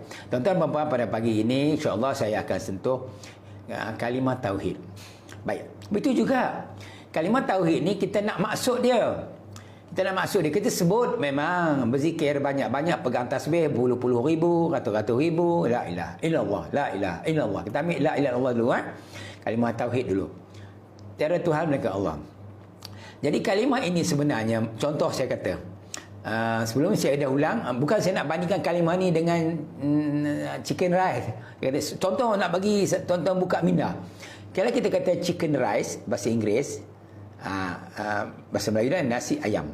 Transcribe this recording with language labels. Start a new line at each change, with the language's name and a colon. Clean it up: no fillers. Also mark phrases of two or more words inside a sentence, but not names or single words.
Malay: Tuan-tuan dan puan, pada pagi ini
Arabic: إن شاء الله
Malay: saya akan sentuh kalimah tauhid. Baik. Betul juga. Kalimah tauhid ni kita nak maksud dia. Kita sebut memang berzikir banyak-banyak, pegang tasbih puluh-puluh ribu, ratus-ratus ribu,
Arabic: لا إله إلا الله، لا إله إلا الله.
Malay: Kita ambil
Arabic: لا إله إلا الله
Malay: dulu Kalimah tauhid dulu. Tiada Tuhan melainkan Allah. Jadi kalimah ini sebenarnya, contoh saya kata, sebelum saya dah ulang, bukan saya nak bandingkan kalimah ni dengan
English: chicken rice.
Malay: Contoh nak bagi tuan-tuan buka minda. Kalau kita kata
English: chicken rice
Malay: bahasa Inggeris, bahasa Melayu dan nasi ayam.